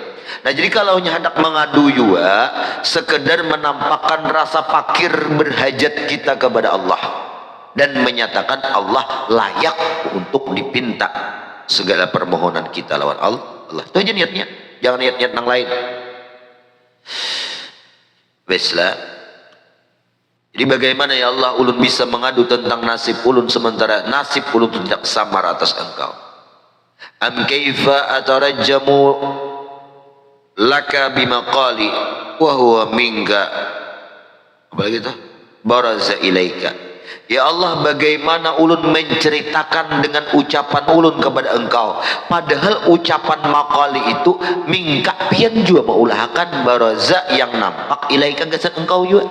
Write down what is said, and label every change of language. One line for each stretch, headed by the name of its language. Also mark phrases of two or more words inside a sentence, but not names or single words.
Indonesian: Nah jadi kalau hendak mengadu juga sekedar menampakkan rasa fakir berhajat kita kepada Allah dan menyatakan Allah layak untuk dipinta segala permohonan kita lawan Allah. Itu aja niatnya, jangan niat-niat yang lain.
Banjar: Beslah. Jadi bagaimana ya Allah ulun bisa mengadu tentang nasib ulun sementara nasib ulun tidak samar atas engkau.
Arabic: Am kaifa atarajjamu laka bimaqali wa huwa minka,
Indonesian: apalagi itu
Arabic: baraza ilaika.
Banjar: Ya Allah, bagaimana ulun menceritakan dengan ucapan ulun kepada engkau, padahal ucapan maqali itu mingka pian juga mengulahkan baraza yang nampak ilaika gasan engkau juga.